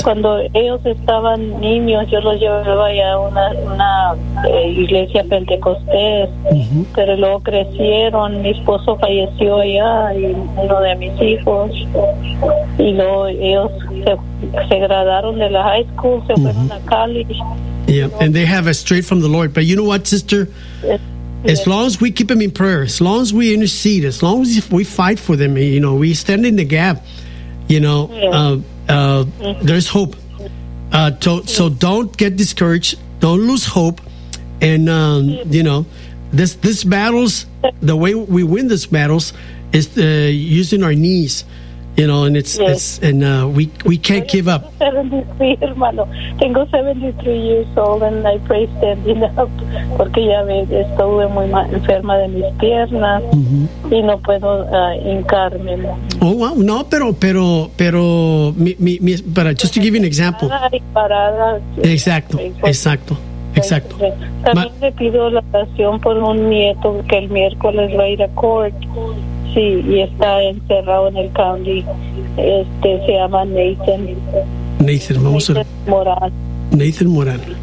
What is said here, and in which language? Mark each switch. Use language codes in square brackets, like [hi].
[es] Cuando ellos estaban niños, yo los llevaba ya a una iglesia pentecostés, pero luego crecieron, mi esposo falleció ya, y uno de mis hijos, y luego ellos se graduaron de la high school, se fueron a college. [en] Yeah, and they have a straight from the Lord. But you know what, sister? As long as we keep them in prayer, as long as we intercede, as long as we fight for them, you know, we stand in the gap, you know, there's hope. So don't get discouraged. Don't lose hope. And, you know, this battles, the way we win this battles is using our knees. You know, and we can't give up. [es] 73, hermano. Tengo 73 [en] years old, and I pray standing up, [es] porque ya me estuve muy enferma de mis piernas, y no puedo hincarme. [en] Oh, wow. No, pero, just to give you an example. [es] Parada. Exacto, exacto. Exacto. También le pido la oración por un nieto que el miércoles va a ir a court. Sí, y está encerrado en el county. Se llama Nathan. Nathan, vamos a ver. Nathan Morán. Nathan Morán.